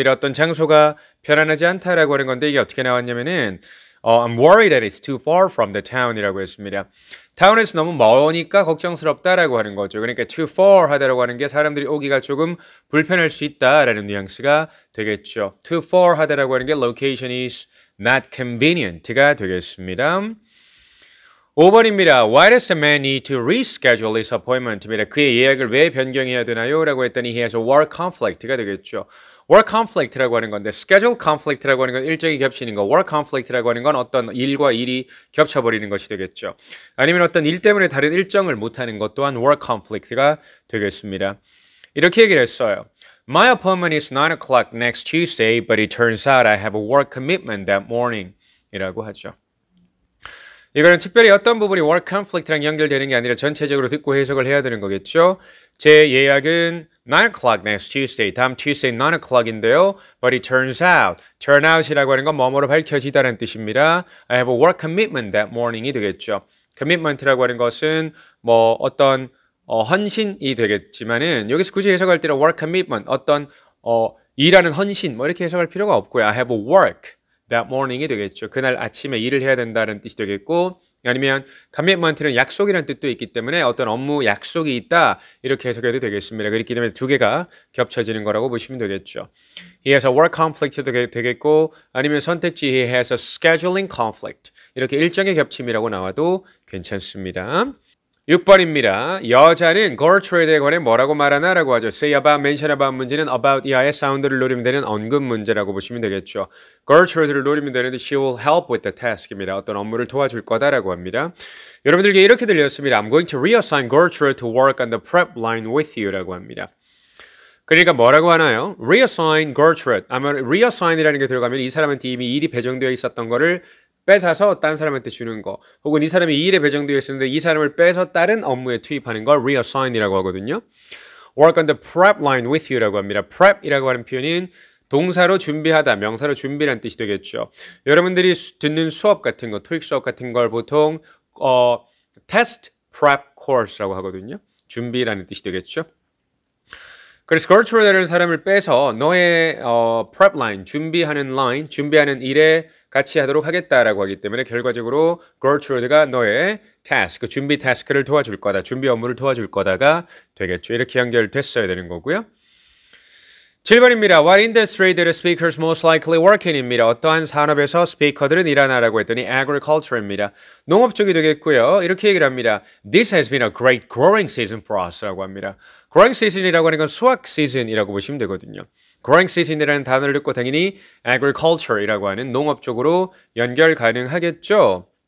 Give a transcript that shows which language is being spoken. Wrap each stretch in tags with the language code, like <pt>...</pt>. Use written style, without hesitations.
<ko>어떤 장소가 편안하지 않다라고 하는 건데 이게 어떻게 나왔냐면은</ko> <en>I'm worried that it's too far from the town</en> <ko>이라고 했습니다. 타운에서 너무 머니까 걱정스럽다라고 하는 거죠. 그러니까 too far 하다라고 하는 게 사람들이 오기가 조금 불편할 수 있다라는 뉘앙스가 되겠죠.</ko> <en>too far</en> <ko>하다라고 하는 게</ko> <en>location is not convenient가</en> <ko>되겠습니다. 5번입니다.</ko> <en>Why does a man need to reschedule his appointment</en> <ko>입니다. 그의 예약을 왜 변경해야 되나요? 라고 했더니</ko> <en>he has a work conflict가</en> <ko>되겠죠. work conflict라고 하는 건데 schedule conflict라고 하는 건 일정이 겹치는 거, work conflict라고 하는 건 어떤 일과 일이 겹쳐버리는 것이 되겠죠. 아니면 어떤 일 때문에 다른 일정을 못하는 것 또한 work conflict가 되겠습니다. 이렇게 얘기를 했어요.</ko> <en>My appointment is 9 o'clock next Tuesday, but it turns out I have a work commitment that morning</en> <ko>이라고 하죠. 이거는 특별히 어떤 부분이 work conflict랑 연결되는 게 아니라 전체적으로 듣고 해석을 해야 되는 거겠죠. 제 예약은</ko> <en>9 o'clock next Tuesday,</en> <ko>다음 Tuesday 9 o'clock인데요.</ko> <en>But it turns out, turn out이라고</en> <ko>하는 건 뭐뭐로 밝혀지다는 뜻입니다.</ko> <en>I have a work commitment that morning이</en> <ko>되겠죠. commitment라고 하는 것은 뭐 어떤 헌신이 되겠지만은 여기서 굳이 해석할 때는 work commitment, 어떤 일하는 헌신 뭐 이렇게 해석할 필요가 없고요.</ko> <en>I have a work that morning</en> <ko>이 되겠죠. 그날 아침에 일을 해야 된다는 뜻이 되겠고 아니면 commitment는 약속이라는 뜻도 있기 때문에 어떤 업무 약속이 있다 이렇게 해석해도 되겠습니다. 그렇기 때문에 두 개가 겹쳐지는 거라고 보시면 되겠죠.</ko> <en>He has a work conflict도</en> <ko>되겠고 아니면 선택지</ko> <en>he has a scheduling conflict</en> <ko>이렇게 일정의 겹침이라고 나와도 괜찮습니다. 6번입니다. 여자는 Gertrude에 관해 뭐라고 말하나? 라고 하죠. say about, mention about 문제는 about 이하의 사운드를 노리면 되는 언급 문제라고 보시면 되겠죠. Gertrude를 노리면 되는데</ko> <en>she will help with the task</en> <ko>입니다. 어떤 업무를 도와줄 거다라고 합니다. 여러분들께 이렇게 들렸습니다.</ko> <en>I'm going to reassign Gertrude to work on the prep line with you</en> <ko>라고 합니다. 그러니까 뭐라고 하나요? reassign Gertrude. 아마 reassign이라는 게 들어가면 이 사람한테 이미 일이 배정되어 있었던 거를 뺏어서 딴 사람한테 주는 거, 혹은 이 사람이 이 일에 배정되어 있었는데 이 사람을 빼서 다른 업무에 투입하는 걸 reassign이라고 하거든요.</ko> <en>work on the prep line with you라고</en> <ko>합니다. prep이라고 하는 표현은 동사로 준비하다, 명사로 준비라는 뜻이 되겠죠. 여러분들이 듣는 수업 같은 거, 토익 수업 같은 걸 보통 test prep course라고 하거든요. 준비라는 뜻이 되겠죠. 그래서 Gertrude라는 사람을 빼서 너의 prep line, 준비하는 line, 준비하는 일에 같이 하도록 하겠다라고 하기 때문에 결과적으로 Gertrude가 너의 task, 준비 task를 도와줄 거다, 준비 업무를 도와줄 거다가 되겠죠. 이렇게 연결됐어야 되는 거고요. 7번입니다.</ko> <en>What industry do the speakers most likely work in입니다.</en> <ko>어떠한 산업에서 스피커들은 일하나라고 했더니 agriculture입니다. 농업 쪽이 되겠고요. 이렇게 얘기를 합니다.</ko> <en>This has been a great growing season for us</en> <ko>라고 합니다. growing season이라고 하는 건 수확 시즌이라고 보시면 되거든요. growing season이라는 단어를 듣고 당연히 agriculture이라고 하는 농업 쪽으로 연결 가능하겠죠.</ko>